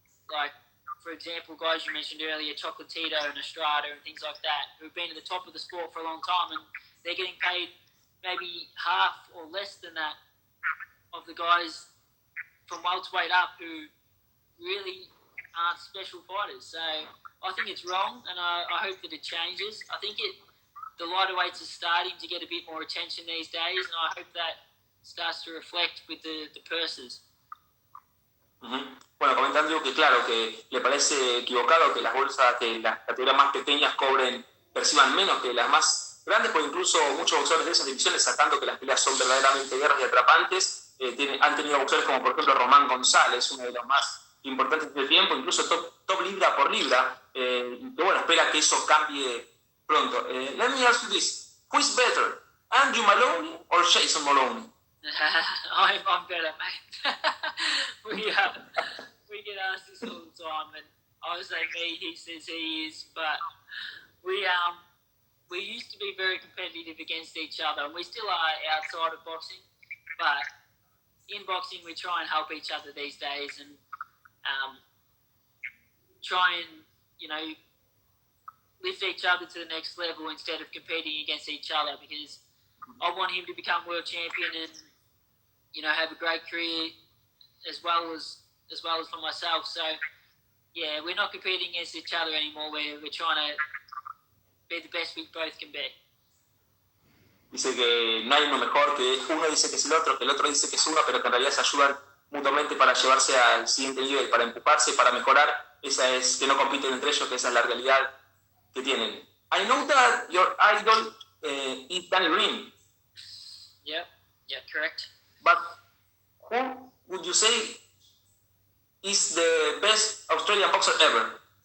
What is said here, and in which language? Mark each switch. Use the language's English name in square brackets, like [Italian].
[English] Like, for example, guys you mentioned earlier, Chocolatito and Estrada and things like that, who've been at the top of the sport for a long time, and they're getting paid maybe half or less than that of the guys from welterweight up who really aren't special fighters. So I think it's wrong, and I hope that it changes. I think the lighter weights are starting to get a bit more attention these days, and I hope that starts to reflect with the purses. Uh-huh. [Spanish] Bueno, comentando que claro, que le parece equivocado que las bolsas, que las categorías más pequeñas perciban menos que las más grandes, porque incluso muchos boxeadores de esas divisiones, sacando que las peleas son verdaderamente guerras y atrapantes, han tenido boxeadores como por ejemplo Román González, uno de los más importantes del tiempo, incluso top libra por libra, que bueno, espera que eso cambie pronto. [English] Let me ask you this, who is better, Andrew Moloney or Jason Moloney? I'm better, mate. we get asked this all the time, and I say me, he says he is, but we used to be very competitive against each other, and we still are outside of boxing, but in boxing we try and help each other these days, and try and, lift each other to the next level instead of competing against each other, because I want him to become world champion and, have a great career as well as for myself. So, yeah, we're not competing against each other anymore. We're trying to be the best we both can be. [Spanish] Dice que no hay uno mejor, que uno dice que es el otro dice que es uno, pero que en realidad se ayudan mutuamente para llevarse al siguiente nivel, para empujarse, para mejorar. Esa es, que no compiten entre ellos, que esa es la realidad que tienen. [English] I know that your idol is Danny Green. Yeah, correct. But who would you say is the best Australian boxer ever?